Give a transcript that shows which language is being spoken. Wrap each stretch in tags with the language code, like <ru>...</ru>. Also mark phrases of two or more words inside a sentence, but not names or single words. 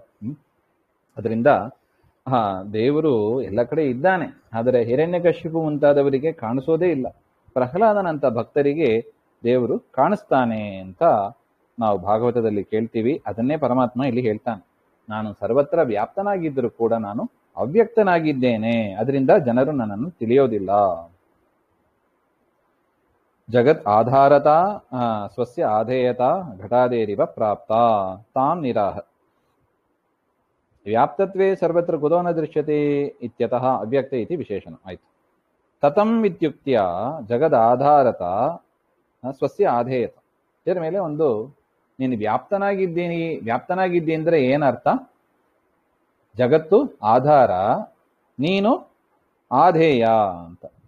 <kn>ಅದರಿಂದ ದೇವರು ಎಲ್ಲ ಕಡೆ ಇದ್ದಾನೆ, ಆದರೆ ಹಿರಣ್ಯಕಶಿಪು ಮುಂತಾದವರಿಗೆ ಕಾಣಿಸೋದೇ ಇಲ್ಲ. ಪ್ರಹ್ಲಾದನಂತ ಭಕ್ತರಿಗೆ ದೇವರು ಕಾಣಿಸ್ತಾನೆ ಅಂತ ನಾವು ಭಾಗವತದಲ್ಲಿ ಕೇಳ್ತೀವಿ. ಅದನ್ನೇ ಪರಮಾತ್ಮ ಇಲ್ಲಿ ಹೇಳ್ತಾನೆ, ನಾನು ಸರ್ವತ್ರ ವ್ಯಾಪ್ತನಾಗಿದ್ದರೂ ಕೂಡ ನಾನು ಅವ್ಯಕ್ತನಾಗಿದ್ದೇನೆ, ಅದರಿಂದ ಜನರು ನನ್ನನ್ನು ತಿಳಿಯೋದಿಲ್ಲ.</kn> <sa>ಜಗತ್ ಆಧಾರತ ಸ್ವಸ್ಯ ಆಧೇಯತ ಘಟಾದೇರಿವ ಪ್ರಾಪ್ತ ತಾಂ ನಿರಾಹ. ವ್ಯಾಪ್ತತ್ವೇ ಸರ್ವತ್ರ ಕುತೋ ನ ದೃಶ್ಯತೆ ಇತ್ಯತಃ ಅವ್ಯಕ್ತ ಇತಿ ವಿಶೇಷಣ. ಆಯ್ತು. ತತಂ ಇತ್ಯುಕ್ತ್ಯ ಜಗದ್ ಆಧಾರತ ಸ್ವಸ್ಯ ಆಧೇಯತ.</sa> <kn>ಇದರ ಮೇಲೆ ಒಂದು, ನೀನು ವ್ಯಾಪ್ತನಾಗಿದ್ದಿ ಅಂದ್ರೆ ಏನರ್ಥ? ಜಗತ್ತು ಆಧಾರ, ನೀನು ಆಧೇಯ ಅಂತ.</kn>